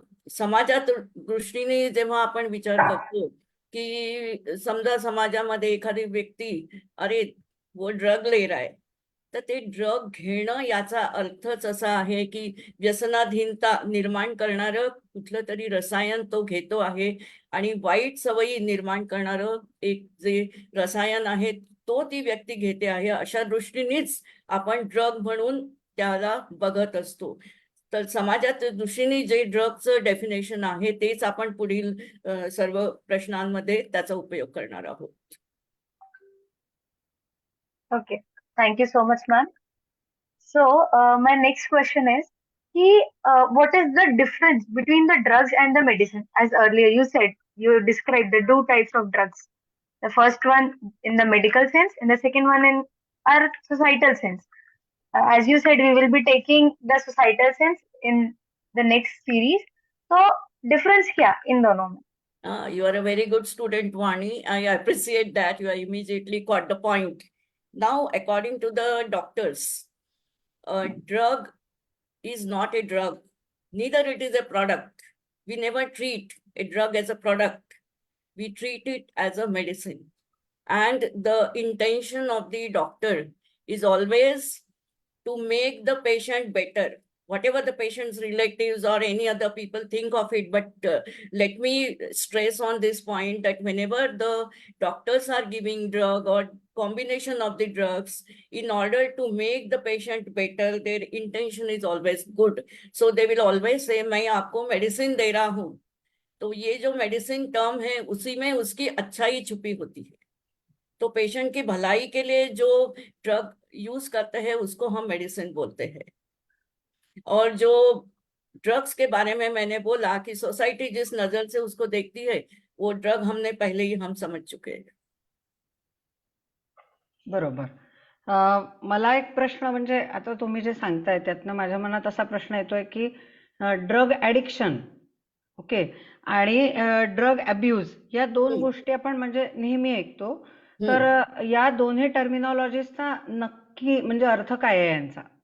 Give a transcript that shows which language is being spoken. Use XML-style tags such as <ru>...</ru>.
<mr>समाजात दृष्टीने जेव्हा आपण विचार करतो की समजा समाजामध्ये एखादी व्यक्ती</mr> <hi>अरे वो ड्रग ले रहा है,</hi> <mr>तर ते ड्रग घेणं याचा अर्थच असा आहे की व्यसनाधीनता निर्माण करणारं कुठलं तरी रसायन तो घेतो आहे आणि वाईट सवयी निर्माण करणारं एक जे रसायन आहे तो ती व्यक्ती घेते आहे, अशा दृष्टीनेच आपण ड्रग म्हणून त्याला बघत असतो. तर समाजात दृष्टीने जे ड्रगचं डेफिनेशन आहे तेच आपण पुढील सर्व प्रश्नांमध्ये त्याचा उपयोग करणार आहोत.</mr> <en>Okay, thank you so much, ma'am. So, my next question is, what is the difference between the drugs and the medicine? As earlier you described the two types of drugs. The first one in the medical sense, and the second one in our societal sense. As you said, we will be taking the societal sense in the next series. So, difference</en> <hi>क्या इन दोनों में?</hi> <en>You are a very good student, Vani. I appreciate that you are immediately caught the point. Now, according to the doctors, a drug is not a drug, neither it is a product. We never treat a drug as a product. We treat it as a medicine. And the intention of the doctor is always to make the patient better, whatever the patient's relatives or any other people think of it. But let me stress on this point that whenever the doctors are giving drug or combination of the drugs in order to make the patient better, their intention is always good. So they will always say</en> <hi>मैं आपको medicine दे रहा हूँ. तो ये जो medicine term है उसी में उसकी अच्छाई छुपी होती है. तो पेशेंट की भलाई के लिए जो ड्रग यूज करते हैं उसको हम मेडिसिन बोलते हैं. और जो ड्रग्स के बारे में मैंने बोला कि सोसाइटी जिस नजर से उसको देखती है वो ड्रग हमने पहले ही हम समझ चुके हैं.</hi> <mr>बरोबर. मला एक प्रश्न म्हणजे आता तुम्ही जे सांगताय त्यातनं माझ्या मनात असा प्रश्न येतोय की ड्रग ॲडिक्शन ओके आणि ड्रग अब्यूज या दोन गोष्टी आपण म्हणजे नेहमी ऐकतो. तर या दोन्ही टर्मिनॉलॉजीजचा नक्की म्हणजे अर्थ काय आहे यांचा?</mr>